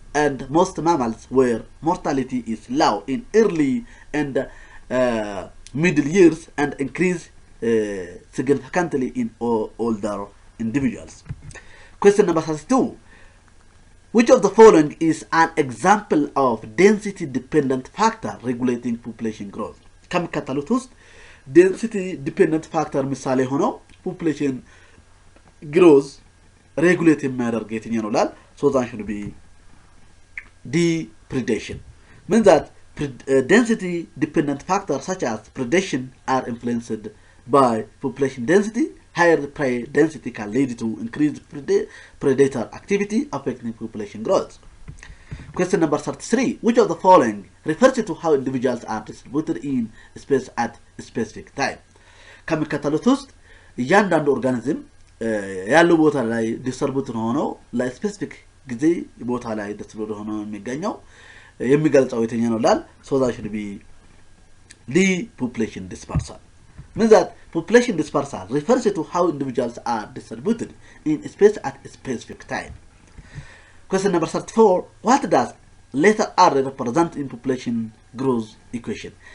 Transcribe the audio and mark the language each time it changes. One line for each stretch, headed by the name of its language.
English: and most mammals where mortality is low in early and middle years and increase significantly in older individuals. Question number 32. Which of the following is an example of density-dependent factor regulating population growth?
Amharic: ከሚከተሉት ውስጥ
English: density dependent factor
Amharic: ምሳሌ ሆነው
English: population growth regulate
Amharic: የሚያደርግ የትኛው ነው ላል?
English: So that should be depredation. Means that density dependent factors such as predation are influenced by population density. Higher prey density can lead to increased predator activity affecting population growth. Question number 33. Which of the following refers to how individuals are distributed in space at specific time?
Amharic: ከሚከተሉት ውስጥ እያንዳንዱ ኦርጋኒዝም ያለው ቦታ ላይ ዲስትሪቢዩት ሆኖ ለስፔሲፊክ ጊዜ ቦታ ላይ ዲስትሪቢዩት ሆኖ የሚገልጸው የትኛው ነው ላል?
English: So that should be the population dispersal. Means that population dispersal refers to how individuals are distributed in space at a specific time. Question number 34. What does letter R represent in population growth equation?